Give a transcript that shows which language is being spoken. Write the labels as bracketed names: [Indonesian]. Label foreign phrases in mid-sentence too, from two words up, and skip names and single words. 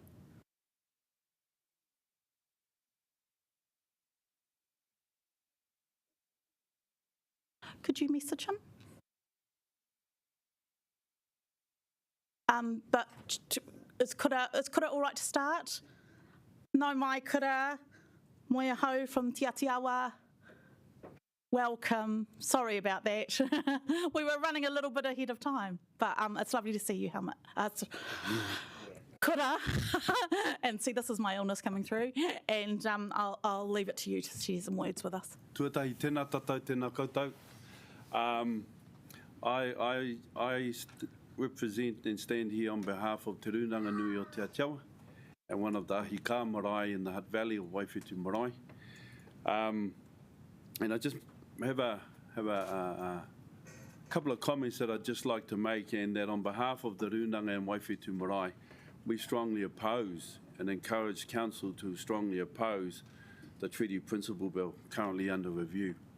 [English] Could you message him? But is kura all right to start? [Māori] No mai kura, moia hau from Te Atiawa. [English] Welcome. Sorry about that. We were running a little bit ahead of time, but it's lovely to see you, Helmut. Kura. And see, this is my illness coming through, and I'll leave it to you to share some words with us. [Māori] Tuatahi, tēnā tātou, tēnā koutou. [English] I represent and stand here on behalf of Te Runanga Nui o Te Atiawa and one of the [Māori] ahi kā marae [English] in the Hutt Valley of Waiwhitu Marae. And I just have a couple of comments that I'd just like to make, and that on behalf of the Runanga and Waiwhitu Marae, we strongly oppose and encourage Council to strongly oppose the Treaty Principle Bill currently under review.